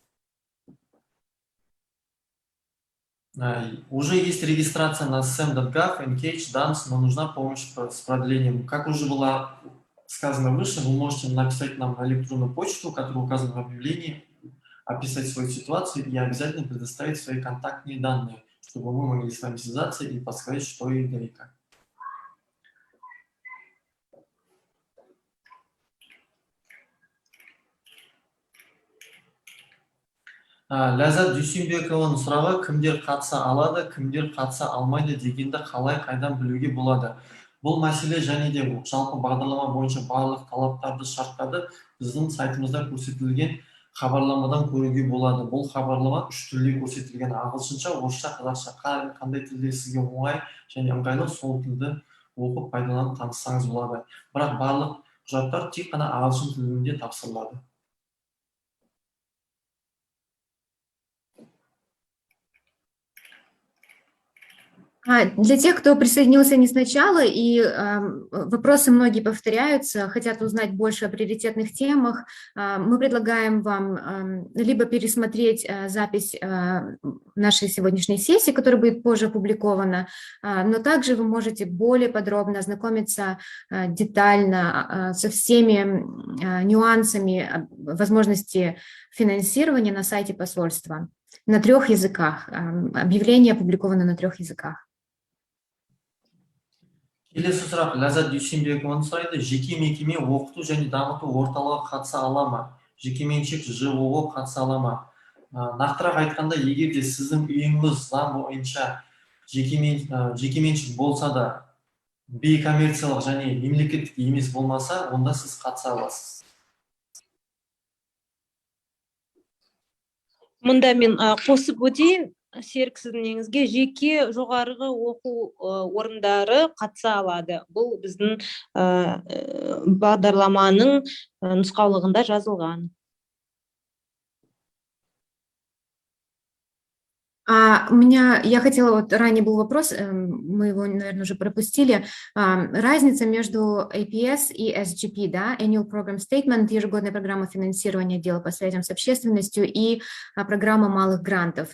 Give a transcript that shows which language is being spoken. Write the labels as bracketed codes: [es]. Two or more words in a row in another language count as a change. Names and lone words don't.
[ru] Уже есть регистрация на sam.gov, Engage, Dance, но нужна помощь с продлением. Как уже было сказано выше, вы можете написать нам на электронную почту, которая указана в объявлении, описать свою ситуацию и обязательно предоставить свои контактные данные, чтобы мы могли с вами связаться и подсказать, что и да и как. [kk] Ләззат Дүйсенбекованың сұрағы: кімдер қатыса алады, кімдер қатыса алмайды дегенді қалай қайдан білуге болады? Бұл мәселе және де жалпы бағдарлама бойынша барлық талаптарды, шарттарды біздің сайтымызда көрсетілген хабарламадан көруге болады. Бұл хабарлама үш тілде көрсетілген: ағылшынша, орысша, қазақша. Қандай тілде сізге оңай және ыңғайлы, сол тілді оқып пайдаланып таныссаңыз болады. Бірақ барлық құжаттар тек қана ағылшын тілінде тапсырылады. [ru] Для тех, кто присоединился не сначала, и вопросы многие повторяются, хотят узнать больше о приоритетных темах, мы предлагаем вам либо пересмотреть запись нашей сегодняшней сессии, которая будет позже опубликована, но также вы можете более подробно ознакомиться детально со всеми нюансами возможности финансирования на сайте посольства на 3 языках. Объявление опубликовано на 3 языках. [kk] Келесі сұрақ Ләззат Дүйсенбекованың сұрайды: жеке мекеме оқыту және дамыту орталығы қатыса ала ма? Жекеменшік ЖОО қатыса ала ма? Нақтырақ айтқанда, егер де сіздің үйіңіз заң бойынша жекеменшік болса да, бейкоммерциялық және мемлекеттік емес болмаса, онда сіз қатыса аласыз. Мұнда мен қосып өтейін, Серік, сіздің неңізге жеке жоғарғы оқу орындары қатыса алады. Бұл біздің бағдарламаның нұсқаулығында жазылған. [ru] Я хотела, вот ранее был вопрос, мы его, наверное, уже пропустили, разница между APS и SGP, да, [en] Annual Program Statement, [ru] ежегодная программа финансирования дела по связям с общественностью, и программа малых грантов.